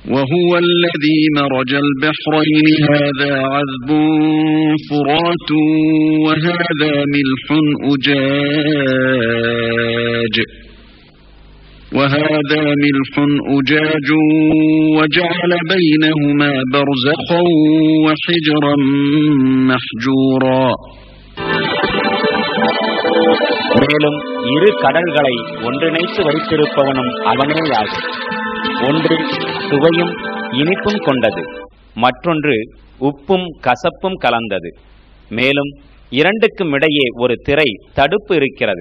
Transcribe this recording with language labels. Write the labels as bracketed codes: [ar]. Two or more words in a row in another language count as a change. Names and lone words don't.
[ar] وهو الذي مرج البحرين هذا عذب فرات وهذا ملح أجاج وجعل بينهما برزخا وحجرا محجورا. [ta] மேலும் இரு கடல்களை ஒன்றிணைத்து வைத்திருப்பவனும் அவனேயாகும். ஒன்று சுவையும் இனிப்பும் கொண்டது, மற்றொன்று உப்பும் கசப்பும் கலந்தது. மேலும் இரண்டுக்கும் இடையே ஒரு திரை தடுப்பு இருக்கிறது.